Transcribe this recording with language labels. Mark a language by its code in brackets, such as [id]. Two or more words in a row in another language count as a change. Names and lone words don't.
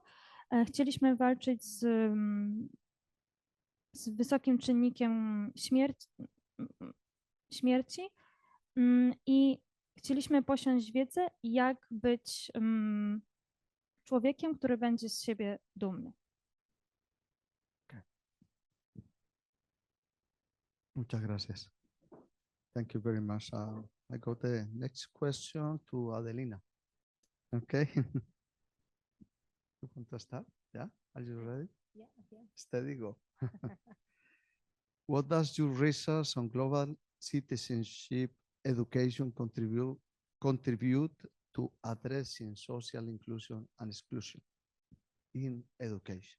[pl] Chcieliśmy walczyć z wysokim czynnikiem śmierci i chcieliśmy posiąść wiedzę, jak być człowiekiem, który będzie z siebie dumny. [es] Muchas gracias. [en] Thank you very much. I got the next question to Adelina. Okay. You want to start? Yeah? Are you ready? Yeah, yeah. Steady, go. What does your research on global citizenship education contribute to addressing social inclusion and exclusion in education?